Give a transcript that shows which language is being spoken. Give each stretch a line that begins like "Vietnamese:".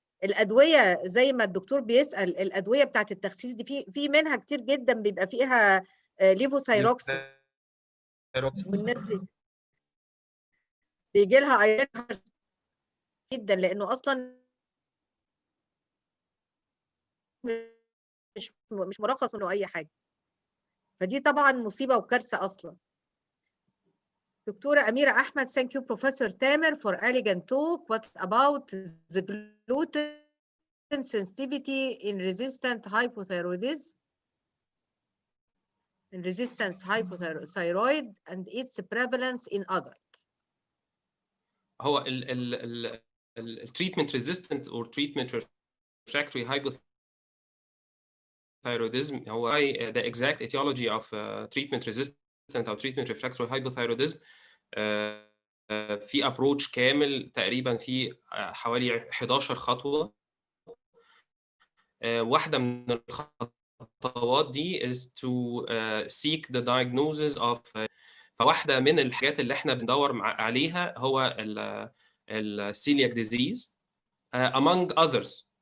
Arabic: الادويه زي ما الدكتور بيسال، الادويه بتاعت التخسيس دي في منها كتير جدا بيبقى فيها ليفوثايروكسين، والناس بيجي لها ايرون جدا لانه اصلا مش مرخص منه اي حاجه. فدي طبعا مصيبه وكارثه اصلا.
English: دكتوره اميره احمد: thank you Professor Tamer for elegant talk. What about the gluten sensitivity in resistant hypothyroidism, in resistance hypothyroid and its prevalence in adults? هو التريتمنت resistant او treatment refractory hypothyroidism هو the exact etiology of treatment resistant او treatment refractory hypothyroidism.
Arabic: في ابروتش كامل تقريبا في حوالي 11 خطوه. واحده من الخطوات دي
English: is to seek the diagnosis of
Arabic: فواحده من الحاجات اللي احنا بندور عليها هو السيلياك ديزيز
English: among others.